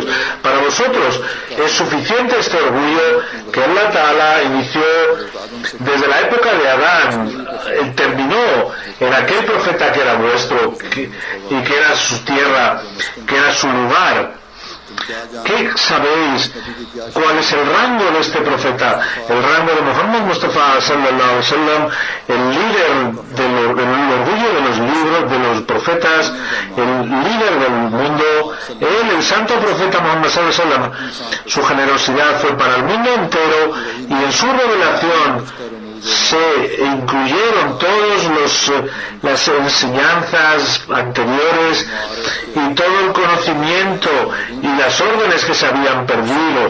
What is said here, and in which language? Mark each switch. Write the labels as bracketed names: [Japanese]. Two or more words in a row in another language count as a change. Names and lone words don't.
[Spanish] Para vosotros es suficiente este orgullo que Allah Ta'ala inició desde la época de Adán, terminó en aquel profeta que era vuestro, y que era su tierra, que era su lugar. ¿qué sabéis? ¿Cuál es el rango de este profeta? El rango de Muhammad Mustafa [Arabic] صلى الله عليه وسلم, [Spanish] el líder del orgullo de los libros, de los profetas, el líder del mundo, él, el santo profeta Muhammad [Arabic] صلى الله عليه وسلم. [Spanish] Su generosidad fue para el mundo entero y en su revelación se incluyeron todas las enseñanzas anteriores y todo el conocimiento y las órdenes que se habían perdido.